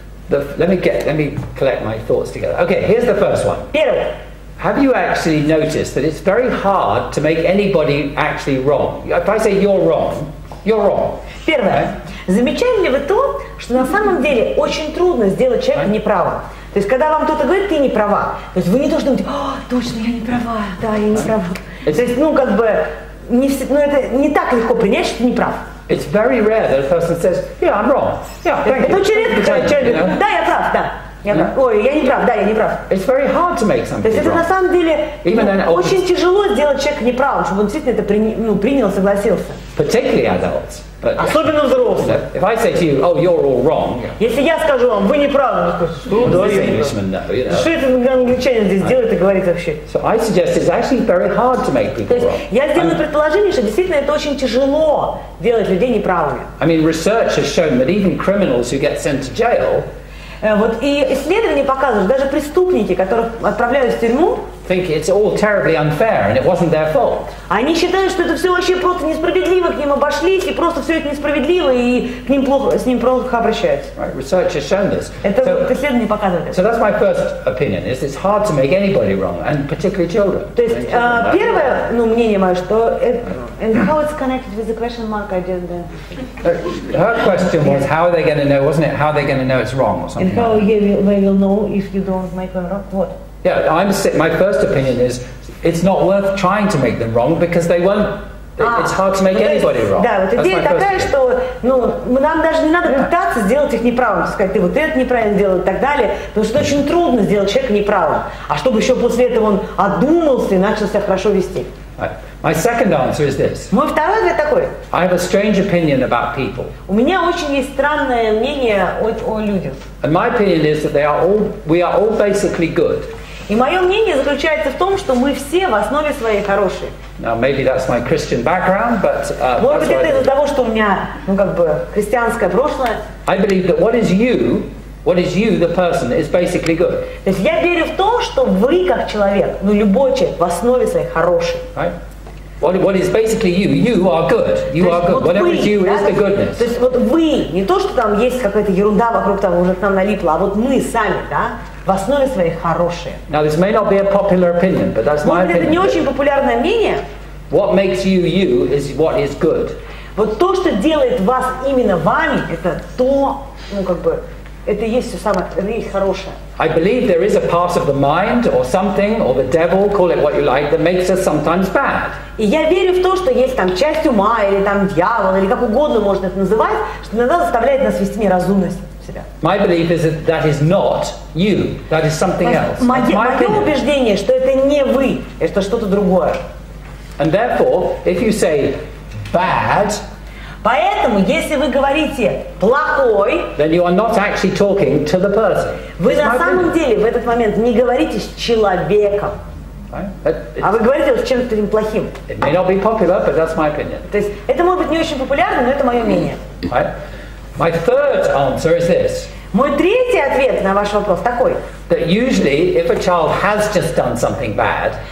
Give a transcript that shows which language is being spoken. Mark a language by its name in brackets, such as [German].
[English] Let me collect my thoughts together. Okay, here's the first one. [Russian] Первый. [English] Have you actually noticed that it's very hard to make anybody actually wrong? If I say you're wrong, you're wrong. [Russian] Первое. Замечали ли вы то, что на самом деле очень трудно сделать человека неправым? То есть, когда вам кто-то говорит, ты не права, то есть вы не должны думать, точно, я не права, да, я не права. То есть, ну, как бы, это не так легко принять, что ты не прав. [English] It's very rare that a person says, yeah, I'm wrong. Yeah, thank you. [Russian] Это очень редко, когда человек говорит, да, я прав, да. Ой, я не прав, да, я не прав. [English] It's very hard to make [Russian] То [English] something [Russian] есть это на [English] wrong. [Russian] самом деле очень тяжело сделать человека неправым, чтобы он действительно это принял, согласился. [English] Particularly adults. But, [Russian] Особенно взрослые. [English] if I say to you, oh, you're all wrong, [Russian] Если я скажу вам, вы неправы, вы скажете, что [English] does the Englishman know, you know? [Russian] Что этот англичанин здесь делает и говорит вообще? [English] So I suggest it's actually very hard to make [Russian] То [English] people [Russian] есть [English] wrong. [Russian] я сделаю предположение, что действительно это очень тяжело делать людей неправыми. [English] I mean, research has shown that even criminals who get sent to jail [Russian] Вот, и исследования показывают, даже преступники, которых отправляют в тюрьму, [English] think it's all terribly unfair and it wasn't their fault. [Russian] они считают, что это все вообще просто несправедливо, к ним обошлись, и просто все это несправедливо, и к ним с ним плохо обращаются. [English] Right? Research has shown this. [Russian] Это исследование показывает это. [English] So that's my first opinion, is it's hard to make anybody wrong, and particularly children. [Russian] То есть первое, мнение мое, что [English] and how it's connected with the question mark I did. Her question was, how are they going to know, wasn't it, how are they going to know it's wrong or something? And how they will know if you don't make them wrong? What? Yeah, my first opinion is it's not worth trying to make them wrong because they won't. It's hard to make anybody wrong. [Russian] Да, вот идея такая, что нам даже не надо пытаться сделать их неправым, сказать, ты вот это неправильно делал и так далее, потому что очень трудно сделать человека неправым. А чтобы еще после этого он одумался и начал себя хорошо вести. [English] My second answer is this. [Russian] Мой второй ответ такой. [English] I have a strange opinion about people. [Russian] У меня очень есть странное мнение о людях. [English] And my opinion is that we are all basically good. [Russian] И мое мнение заключается в том, что мы все в основе своей хорошие. [English] Now maybe that's my Christian background, but [Russian] может быть, это из-за того, что у меня, христианское прошлое. [English] I believe that what is you, the person, is basically good. [Russian] То есть я верю в то, что вы как человек, любой человек в основе своей хороший. [English] Right? What is basically you are good. You are good. Whatever is you is the goodness. [Russian] То есть вот вы, не то, что там есть какая-то ерунда вокруг там уже к нам налипла, а вот мы сами, да, в основе своей хорошие. [English] Now this may not be a popular opinion, but that's my opinion. [Russian] Это не очень популярное мнение. [English] What makes you is what is good. [Russian] Вот то, что делает вас именно вами, это то, это и есть все самое, это и есть хорошее. [English] I believe there is a part of the mind or something, or the devil, call it what you like, that makes us sometimes bad. [Russian] И я верю в то, что есть там часть ума, или там дьявол, или как угодно можно это называть, что иногда заставляет нас вести неразумность себя. [English] My belief is that is not you, that is something else. [Russian] Мое убеждение, что это не вы, это что-то другое. [English] And therefore, if you say bad, [Russian] поэтому, если вы говорите плохой, [English] then you are not actually talking to the person. [Russian] Вы на самом деле в этот момент не говорите с человеком, а вы говорите с чем-то плохим. [English] It may not be popular, but that's my opinion. [Russian] То есть это может быть не очень популярно, но это мое мнение. [English] Right? My third answer is this. [Russian] Мой третий ответ на ваш вопрос такой. [English] That usually, if a child has just done something bad,